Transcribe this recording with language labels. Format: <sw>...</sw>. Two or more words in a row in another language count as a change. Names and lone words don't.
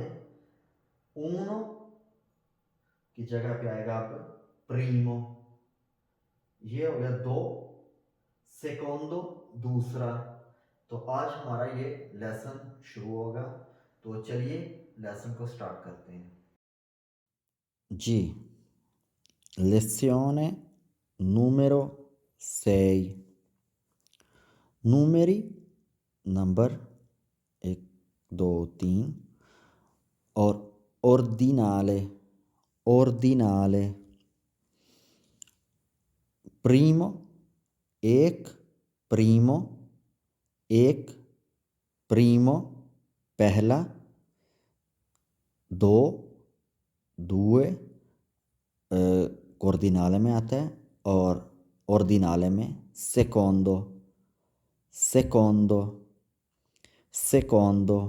<hi>ऊनो की जगह पे आएगा अब प्रीमो, ये हो गया दो। सेकोंडो दूसरा। तो आज हमारा ये लेसन शुरू होगा। तो चलिए लेसन को स्टार्ट करते हैं जी।</hi> <it>लेzione numero 6। numeri</it> <hi>नंबर 1 2 3 और</hi> <it>ordinale, ordinale।</it> <hi>primo एक, primo एक, primo पहला, दो, due कोर्दिनाले में आता है, और ऑर्दिनाले में</hi> <it>secondo, secondo, secondo.</it>